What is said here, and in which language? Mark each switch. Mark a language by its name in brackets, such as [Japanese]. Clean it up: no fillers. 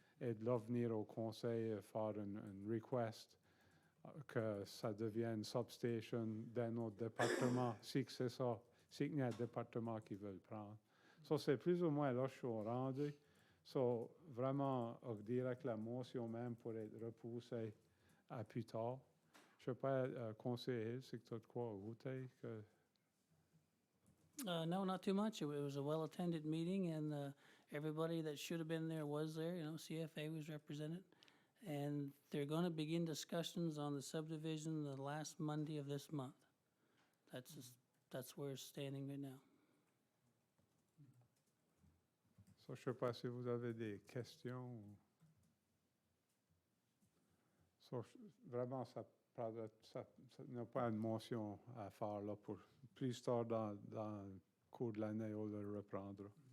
[French] et de là venir au conseil faire une request que ça devienne substation dans notre département, si c'est ça, si il y a un département qui veut le prendre. So, c'est plus ou moins là que je suis rendu. So, vraiment, on dirait que la motion même pourrait être repoussée à plus tard. Je ne sais pas, conseiller, c'est que tu as de quoi ajouter? [English] No, not too much. It was a well-attended meeting, and everybody that should have been there was there. You know, CFA was represented. And they're going to begin discussions on the subdivision the last Monday of this month. That's where it's standing right now. [French] So, je ne sais pas si vous avez des questions. So, vraiment, ça n'a pas une motion à faire là pour plus tard dans le cours de l'année, on le reprendra.